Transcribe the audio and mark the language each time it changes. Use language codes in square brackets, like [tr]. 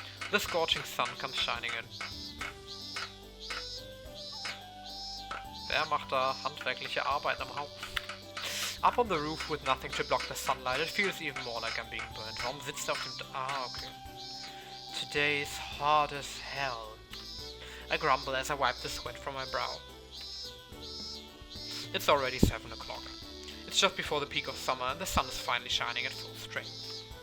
[en] The scorching sun comes shining in. [de] Wer macht da handwerkliche Arbeit am Haus? [en] Up on the roof with nothing to block the sunlight, it feels even more like I'm being burned. [de] Warum sitzt er auf dem... okay. [en] Today is hot as hell. I grumble as I wipe the sweat from my brow. It's already 7 o'clock. It's just before the peak of summer and the sun is finally shining at full strength.